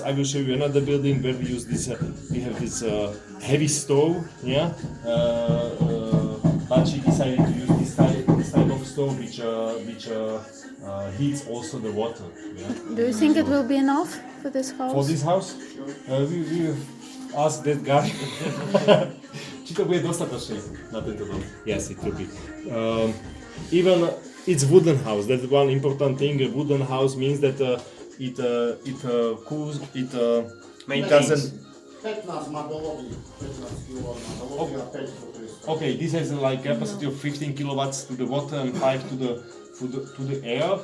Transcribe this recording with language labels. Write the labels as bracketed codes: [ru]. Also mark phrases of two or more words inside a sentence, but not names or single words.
[en] I will show you another building where we use this. We have this heavy stove, yeah. But she decided to use this type of stove which heats also the water. Yeah. Do you think it will be enough for this house? For this house, we ask that guy. [sk] Či to bude dostatočné na tento dom? [en] Yes, it will be. Even it's wooden house. That's one important thing. A wooden house means that it cools. It doesn't. Okay, this has like capacity of 15 kilowatts to the water and 5 to the air.